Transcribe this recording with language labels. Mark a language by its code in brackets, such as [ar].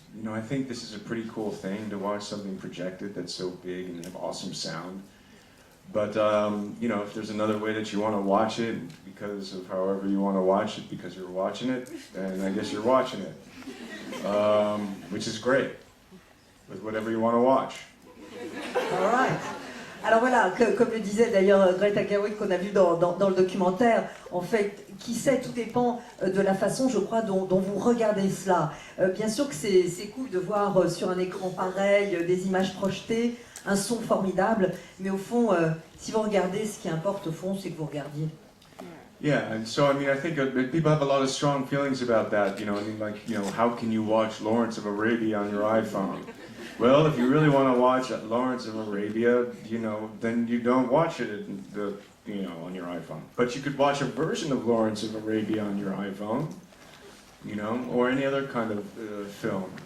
[en] I think this is a pretty cool thing to watch something projected that's so big and have awesome sound. But, if there's another way that you want to watch it, because of however you want to watch it, because you're watching it, then I guess you're watching it. Which is great, with whatever you want to watch. All right. [fr] Alors voilà, comme le disait d'ailleurs Greta Gerwig qu'on a vu dans le documentaire, en fait, qui sait, tout dépend de la façon, je crois, dont vous regardez cela. Bien sûr que c'est cool de voir sur un écran pareil des images projetées, un son formidable, mais au fond, si vous regardez, ce qui importe au fond, c'est que vous regardiez. [en] Yeah, and so I mean, I think people have a lot of strong feelings about that. You know, I mean, like, you know, how can you watch Lawrence of Arabia on your iPhone? Well, if you really want to watch Lawrence of Arabia, you know, then you don't watch it on your iPhone. But you could watch a version of Lawrence of Arabia on your iPhone, you know, or any other kind of film.